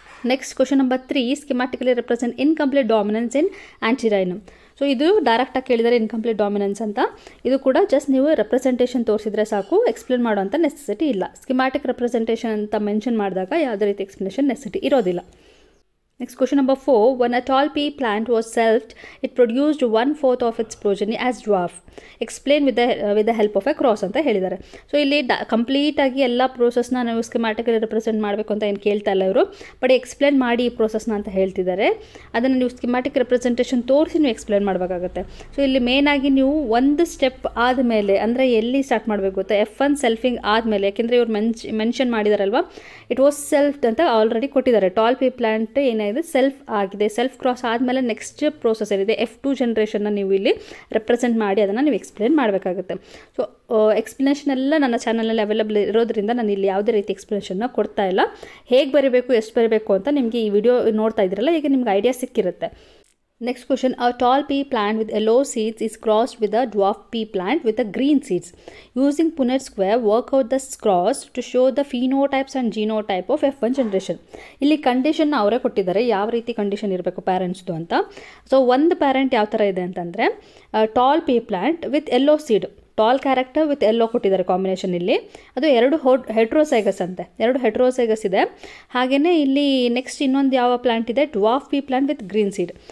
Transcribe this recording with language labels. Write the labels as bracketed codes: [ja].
[en] Next question number 3, schematically represent incomplete dominance in antirrhinum. [kn] So ಇದು ಡೈರೆಕ್ಟಾಗಿ ಕೇಳಿದರೆ ಇನ್ಕಂಪ್ಲೀಟ್ ಡಾಮಿನೆನ್ಸ್ ಅಂತ. ಇದು ಕೂಡ ಜಸ್ಟ್ ನೀವು ರೆಪ್ರೆಸೆಂಟೇಷನ್ ತೋರಿಸಿದ್ರೆ ಸಾಕು, ಎಕ್ಸ್ಪ್ಲೇನ್ ಮಾಡೋಂಥ ನೆಸೆಸಿಟಿ ಇಲ್ಲ. ಸ್ಕಿಮ್ಯಾಟಿಕ್ ರೆಪ್ರೆಸೆಂಟೇಷನ್ ಅಂತ ಮೆನ್ಷನ್ ಮಾಡಿದಾಗ ಯಾವುದೇ ರೀತಿ ಎಕ್ಸ್ಪ್ಲನೇಷನ್ ನೆಸೆಸಿಟಿ ಇರೋದಿಲ್ಲ. [en] Next question number 4, when a tall pea plant was selved, it produced 1/4 of its progeny as dwarf. Explain with the help of a cross [kn] ಅಂತ ಹೇಳಿದ್ದಾರೆ. So ಇಲ್ಲಿ ಕಂಪ್ಲೀಟಾಗಿ ಎಲ್ಲ ಪ್ರೋಸೆಸ್ನ ನಾವು ಸ್ಕಿಮ್ಯಾಟಿಕಲಿ ರೆಪ್ರೆಸೆಂಟ್ ಮಾಡಬೇಕು ಅಂತ ಏನು ಕೇಳ್ತಾ ಇಲ್ಲ ಇವರು, ಬಟ್ ಎಕ್ಸ್ಪ್ಲೇನ್ ಮಾಡಿ ಈ ಪ್ರೋಸೆಸ್ನ ಅಂತ ಹೇಳ್ತಿದ್ದಾರೆ. ಅದನ್ನು ನೀವು ಸ್ಕಿಮ್ಯಾಟಿಕ್ ರೆಪ್ರೆಸೆಂಟೇಷನ್ ತೋರಿಸಿ ನೀವು ಎಕ್ಸ್ಪ್ಲೇನ್ ಮಾಡಬೇಕಾಗುತ್ತೆ. ಸೊ ಇಲ್ಲಿ ಮೇನಾಗಿ ನೀವು ಒಂದು ಸ್ಟೆಪ್ ಆದಮೇಲೆ, ಅಂದರೆ ಎಲ್ಲಿ ಸ್ಟಾರ್ಟ್ ಮಾಡಬೇಕು ಗೊತ್ತಾ, F1 ಸೆಲ್ಫಿಂಗ್ ಆದಮೇಲೆ, ಯಾಕೆಂದರೆ ಇವ್ರು ಮೆನ್ಷನ್ ಮಾಡಿದಾರಲ್ವ, [en] it was selfed [kn] ಅಂತ ಆಲ್ರೆಡಿ ಕೊಟ್ಟಿದ್ದಾರೆ. ಟಾಲ್ ಪೀ ಪ್ಲಾಂಟ್ ಏನಾಗಿದೆ ಸೆಲ್ಫ್ ಆಗಿದೆ. ಸೆಲ್ಫ್ ಕ್ರಾಸ್ ಆದಮೇಲೆ ನೆಕ್ಸ್ಟ್ ಪ್ರೋಸೆಸ್ ಏನಿದೆ F2 ಜನ್ರೇಷನ್ನ ನೀವು ಇಲ್ಲಿ ರೆಪ್ರೆಸೆಂಟ್ ಮಾಡಿ ಅದನ್ನು ನೀವು ಎಕ್ಸ್ಪ್ಲೇನ್ ಮಾಡಬೇಕಾಗುತ್ತೆ. ಸೊ ಎಕ್ಸ್ಪ್ಲನೇಷನ್ ಎಲ್ಲ ನನ್ನ ಚಾನಲಲ್ಲಿ ಅವೈಲೇಬಲ್ ಇರೋದ್ರಿಂದ ನಾನು ಇಲ್ಲಿ ಯಾವುದೇ ರೀತಿ ಎಕ್ಸ್ಪ್ಲನೇಷನ್ನ ಕೊಡ್ತಾ ಇಲ್ಲ. ಹೇಗೆ ಬರೀಬೇಕು, ಎಷ್ಟು ಬರೀಬೇಕು ಅಂತ ನಿಮಗೆ ಈ ವಿಡಿಯೋ ನೋಡ್ತಾ ಇದ್ದೀರಲ್ಲ, ಈಗ ನಿಮ್ಗೆ idea ಸಿಕ್ಕಿರುತ್ತೆ. [en] Next question, a tall pea plant with yellow seeds is crossed with a dwarf pea plant with a green seeds. Using Punnett square, work out the cross to show the phenotypes and genotype of F1 generation. [kn] ಇಲ್ಲಿ ಕಂಡೀಷನ್ನ ಅವರೇ ಕೊಟ್ಟಿದ್ದಾರೆ, ಯಾವ ರೀತಿ condition ಇರಬೇಕು ಪ್ಯಾರೆಂಟ್ಸ್ದು ಅಂತ. So ಒಂದು parent ಯಾವ ಥರ ಇದೆ ಅಂತಂದರೆ [en] tall pea plant with yellow seed, [kn] tall character with ಎಲ್ಲೋ ಕೊಟ್ಟಿದ್ದಾರೆ ಕಾಂಬಿನೇಷನ್. ಇಲ್ಲಿ ಅದು 2 ಹೆಟ್ರೋಸೈಗಸ್ ಅಂತೆ, 2 ಹೆಟ್ರೋಸೈಗಸ್ ಇದೆ. ಹಾಗೆಯೇ ಇಲ್ಲಿ ನೆಕ್ಸ್ಟ್ ಇನ್ನೊಂದು ಯಾವ ಪ್ಲಾಂಟ್ ಇದೆ, [en] Dwarf pea plant with green seed.